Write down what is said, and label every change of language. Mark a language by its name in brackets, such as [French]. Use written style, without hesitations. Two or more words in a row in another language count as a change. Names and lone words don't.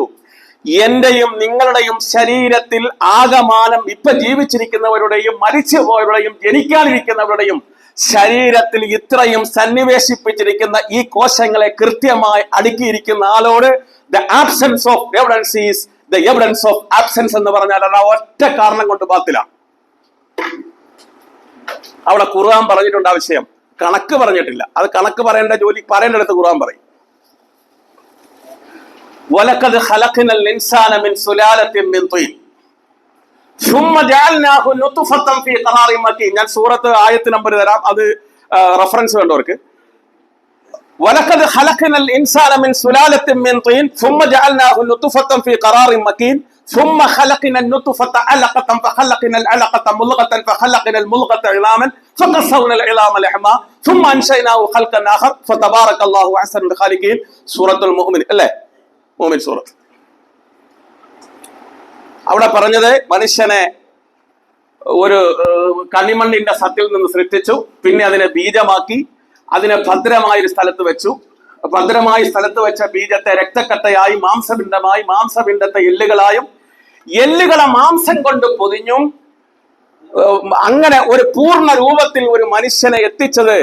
[Malayalam] എന്റെയും നിങ്ങളുടെയും ശരീരത്തിൽ ആകമാനം ഇപ്പൊ ജീവിച്ചിരിക്കുന്നവരുടെയും മരിച്ചുപോയവരുടെയും ജനിക്കാനിരിക്കുന്നവരുടെയും ശരീരത്തിൽ ഇത്രയും സന്നിവേശിപ്പിച്ചിരിക്കുന്ന ഈ കോശങ്ങളെ കൃത്യമായി അടുക്കിയിരിക്കുന്ന ആളോട് [English] the absence of evidence is the evidence of absence [Malayalam] എന്ന് പറഞ്ഞാൽ അത് ഒറ്റ കാരണം കൊണ്ട് ബാത്തിലാണ്. അവിടെ ഖുർആൻ പറഞ്ഞിട്ടുണ്ട് ആ വിഷയം, കണക്ക് പറഞ്ഞിട്ടില്ല. അത് കണക്ക് പറയേണ്ട ജോലി പറയേണ്ടടുത്ത് ഖുർആൻ പറയും. [Arabic] ولقد خلقنا الإنسان من سلالة من طين ثم جعلناه نطفة في قرار مكين. [Malayalam] ഞാൻ സൂറത്ത് ആയത്ത് നമ്പർ തരാം, അത് റഫറൻസ് വേണ്ടവർക്ക്. [Arabic] ولقد خلقنا الإنسان من سلالة من طين ثم جعلناه نطفة في قرار مكين ثم خلقنا النطفة علقة فخلقنا العلقة مضغة فخلقنا المضغة عظاما فقصرنا العظام لحما ثم أنشأناه خلقا آخر فتبارك الله أحسن الخالقين. [Malayalam] സൂറത്തുൽ മുഅ്മിൻ അല്ലേ? മുഅ്മിൻ സൂറത്ത്. അവിടെ പറഞ്ഞത് മനുഷ്യനെ ഒരു കണിമണ്ണിന്റെ സത്തിൽ നിന്ന് സൃഷ്ടിച്ചു, പിന്നെ അതിനെ ബീജമാക്കി, അതിനെ ഭദ്രമായൊരു സ്ഥലത്ത് വെച്ചു. ഭദ്രമായ സ്ഥലത്ത് വെച്ച ബീജത്തെ രക്തക്കട്ടയായി, മാംസപിണ്ഡമായി, മാംസപിണ്ഡത്തെ എല്ലുകളായും, എല്ലുകളെ മാംസം കൊണ്ട് പൊതിഞ്ഞും, അങ്ങനെ ഒരു പൂർണ്ണ രൂപത്തിൽ ഒരു മനുഷ്യനെ എത്തിച്ചത്.